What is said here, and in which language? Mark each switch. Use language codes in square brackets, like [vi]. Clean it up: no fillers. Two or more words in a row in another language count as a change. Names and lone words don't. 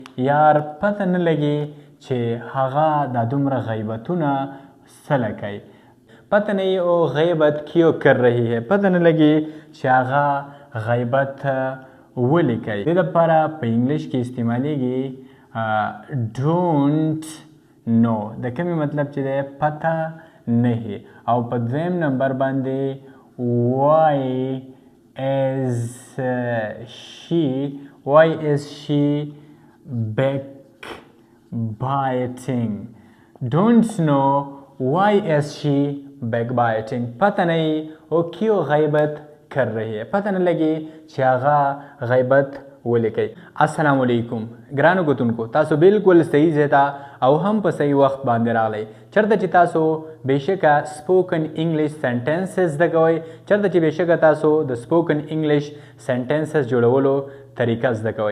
[ps] یار پته نه لګي چې هغه دا دومره غیبتونه څه کوي، [ur] پته نہیں [ps] او [ur] غیبت کیوں کر رہی ہے، [ps] پته نه لګي چې هغه غیبت ولې کوي. دې لپاره په انګلیش کې استعمالیږي [en] don't know, [ps] د کومې مطلب چې دی پته نه، او په دویم نمبر باندې [en] why is she backbiting. Don't know why is she backbiting. [ur] پتہ نہیں وہ کیوں غیبت کر رہی ہے، [ps] پتہ نه لګي چې هغه غیبت ولې کوي. السلام علیکم ګرانو کتونکو، تاسو بالکل صحیح ځای ته او هم په صحیح وخت باندې راغلی. چېرته چې تاسو بېشکه [en] spoken English sentences [ps] زده کوئ، چېرته چې بېشکه تاسو د [en] spoken English sentences [ps] جوړولو طریقه زده کوئ.